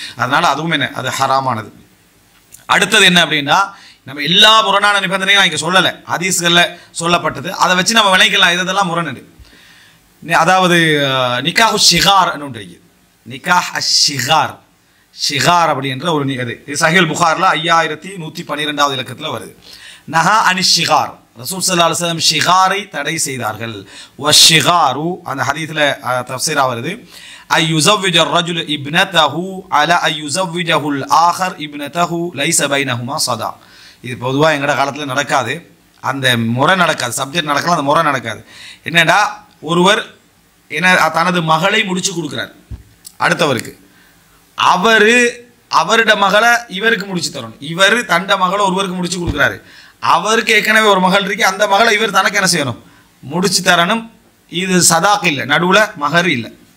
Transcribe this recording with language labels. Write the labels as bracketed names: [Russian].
[Tamil] அதனால் அதுவும் என்ன அது ஹராமானது. அடுத்தது என்ன அப்படின்னா, நம்ம எல்லா முரணான நிபந்தனையும் நான் இங்கே சொல்லலை, ஹதீஸ்களில் சொல்லப்பட்டது, அதை வச்சு நம்ம விளைக்கலாம் இதெல்லாம் முரணு. அதாவது நிகாஹு ஷிகார் ஒன்று, நிகாஹ் ஷிகார், ஷிகார் அப்படின்ற ஒரு அது சஹீல் புகாரில் 5112வது இலக்கத்தில் வருது. [Arabic] நஹா அனி ஷிகார், [Tamil] ரசூல் ஸல்லல்லாஹு அலைஹி வஸல்லம் ஷிகாரை தடை செய்தார்கள். [Arabic] வ ஷிகாரு [Tamil] அந்த ஹதீஸில் தஃப்சீரா வருது, [Arabic] ஐ யுஸவ்விஜ الرجل ابنته على أن يزوجه الآخر ابنته ليس بينهما صداق. [Tamil] இது பொதுவாக எங்கட காலத்தில் நடக்காது, அந்த முறை நடக்காது, சப்ஜெக்ட் நடக்கலாம், அந்த முறை நடக்காது. என்னடா ஒருவர் என்ன தனது மகளை முடிச்சு கொடுக்குறார் அடுத்தவருக்கு, அவருடைய மகளை இவருக்கு முடிச்சு தரணும், இவர் தண்ட மகளை ஒருவருக்கு முடிச்சு கொடுக்குறாரு, அவருக்கு ஏற்கனவே ஒரு மகள் இருக்கு, அந்த மகளை இவர் தனக்கு என்ன செய்யணும் முடிச்சு தரணும். இது சதாக் இல்லை, நடுவில் மகர் இல்லை.